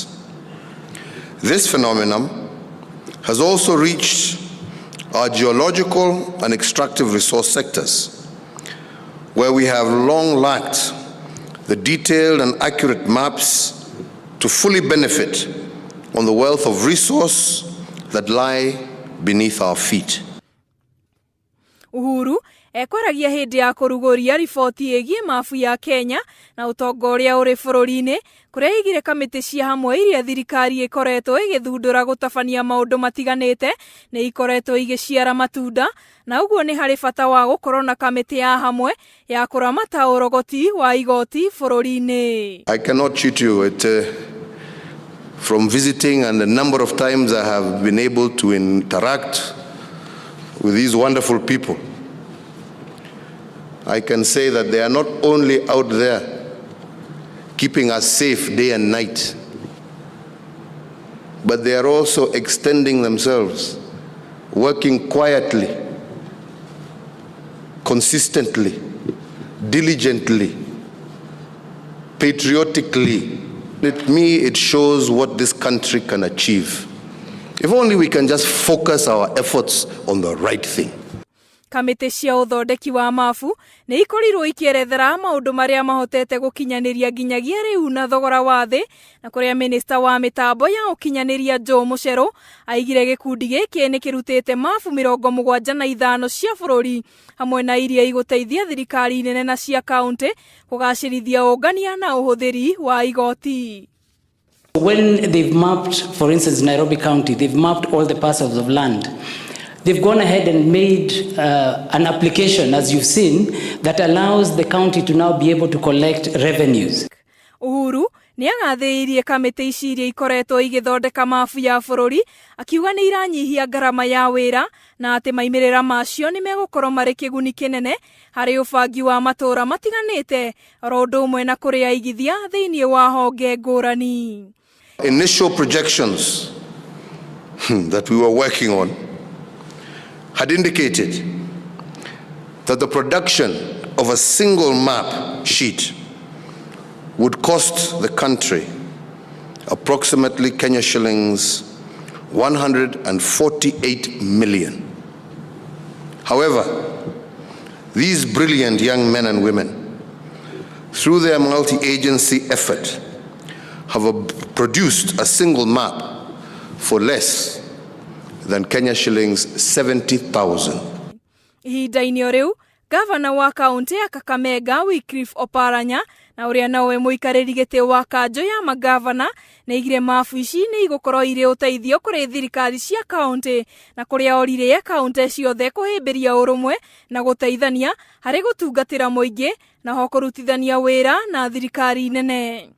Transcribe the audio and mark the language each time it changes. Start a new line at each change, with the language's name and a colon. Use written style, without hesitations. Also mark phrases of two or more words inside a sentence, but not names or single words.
English: This phenomenon has also reached our geological and extractive resource sectors, where we have long lacked the detailed and accurate maps to fully benefit on the wealth of resource that lie beneath our feet.
Kikuyu: Uhuru ekwaragia hĩndĩ ya kũrugũria riboti ĩgiĩ mabu ya Kenya na ũtonga ũrĩa ũrĩ bũrũri-inĩ, kũrĩa aigire kamĩtĩ cia hamwe iria thirikari ĩkoretwo ĩgĩthundũra gũtabania maũndũ matiganĩte nĩ ikoretwo igĩciara matunda, na ũguo nĩ harĩ bata wa gũkorwo na kamĩtĩ ya hamwe ya kũramata ũrogoti wa igoti bũrũri-inĩ.
English: I cannot cheat you from visiting, and the number of times I have been able to interact with these wonderful people. I can say that they are not only out there keeping us safe day and night, but they are also extending themselves, working quietly, consistently, diligently, patriotically. To me, it shows what this country can achieve. If only we can just focus our efforts on the right thing.
Kikuyu: Kamĩtĩ cia ũthondeki wa mabu nĩ ikorirwo ikĩerethera maũndũ marĩa mahotete gũkinyanĩria nginyagia rĩu na thogora wa thĩ, na kũrĩa minista wa mĩtambo ya ũkinyanĩria Joe Mũcero aigire gĩkundi gĩkĩ nĩ kĩrutĩte mabu 75 cia bũrũri hamwe na iria igũteithia thirikari nene na cia kaunti kũgacĩrithia ũngania na ũhũthĩri wa igoti.
English: When they've mapped, for instance, Nairobi County, they've mapped all the parcels of land. They've gone ahead and made an application, as you've seen, that allows the county to now be able to collect revenues.
Kikuyu: Uhuru nĩ agathĩrĩirie kamĩtĩ ici iria ikoretwo igĩthondeka mabu ya bũrũri, akiuga nĩ iranyihia ngarama ya wĩra na atĩ maimĩrĩra macio nĩ megũkorwo marĩ kĩguni kĩnene harĩ ũbangi wa matũũra matiganĩte, oro ũndũ ũmwe na kũrĩ aigithia thĩinĩ wa honge ngũrani.
English: Initial projections that we were working on had indicated that the production of a single map sheet would cost the country approximately Kenya shillings 148 million. However, these brilliant young men and women, through their multi-agency effort, have produced a single map for less than Kenya shillings 70,000.
Kikuyu: Ihinda-inĩ o rĩu, gavana wa kaunti ya Kakamega Wycliffe Oparanya na ũrĩa nawe mũikarĩri gĩtĩ wa kanjũ ya magavana nĩ aigire mabu ici nĩ igũkorwo irĩ ũteithio kũrĩ thirikari cia kaunti na kũrĩa oririe kaunti ciothe kũhĩmbĩria ũrũmwe na gũteithania harĩ gũtungatĩra mũingĩ na ho kũrutithania wĩra na thirikari nene.